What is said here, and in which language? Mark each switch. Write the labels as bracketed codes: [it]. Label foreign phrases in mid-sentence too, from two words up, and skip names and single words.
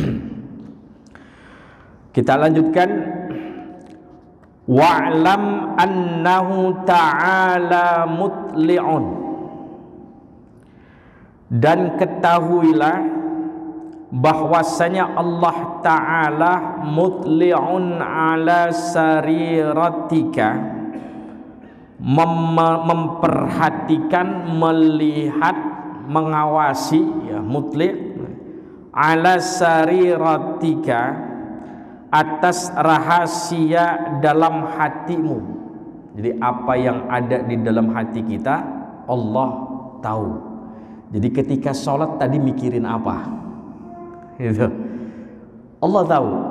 [id] Kita lanjutkan. [ar] واعلم أنه تعالى مطلع, [id] dan ketahuilah bahwasanya Allah Ta'ala [ar] مطلع على سريرتك, [id] memperhatikan, melihat, mengawasi, ya, [ar] مطلع على سريرتك, [id] atas rahasia dalam hatimu. Jadi apa yang ada di dalam hati kita Allah tahu. Jadi ketika sholat tadi mikirin apa, gitu, Allah tahu.